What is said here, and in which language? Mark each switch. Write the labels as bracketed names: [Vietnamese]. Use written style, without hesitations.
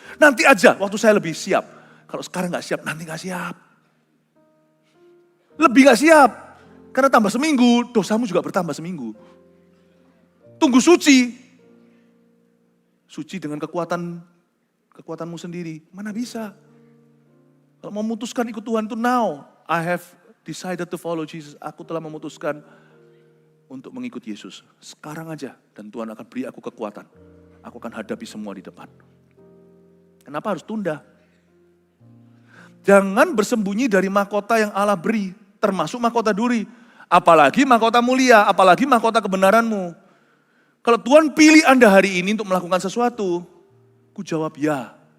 [Indonesian] Nanti aja waktu saya lebih siap. Kalau sekarang gak siap, nanti gak siap. Lebih gak siap. Karena tambah seminggu, dosamu juga bertambah seminggu. Tunggu suci. Suci dengan kekuatanmu sendiri. Mana bisa. Kalau mau memutuskan ikut Tuhan itu now. [English] I have decided to follow Jesus. [Indonesian] Aku telah memutuskan untuk mengikut Yesus. Sekarang aja. Dan Tuhan akan beri aku kekuatan. Aku akan hadapi semua di depan. Kenapa harus tunda? Jangan bersembunyi dari mahkota yang Allah beri. Termasuk mahkota duri. Apalagi mahkota mulia, apalagi mahkota kebenaranmu. Kalau Tuhan pilih Anda hari ini untuk melakukan sesuatu, ku jawab ya.